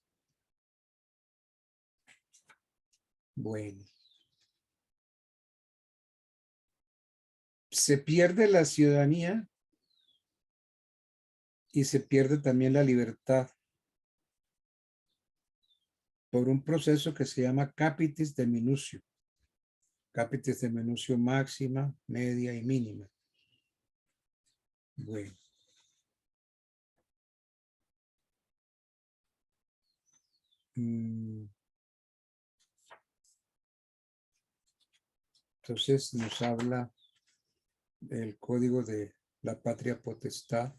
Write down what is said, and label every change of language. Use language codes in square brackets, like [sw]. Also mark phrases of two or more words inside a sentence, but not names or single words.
[es] Bueno. Se pierde la ciudadanía y se pierde también la libertad por un proceso que se llama [la] capitis deminutio. Capitis deminutio [es] máxima, media y mínima. Bueno. Entonces nos habla del código de la patria potestad.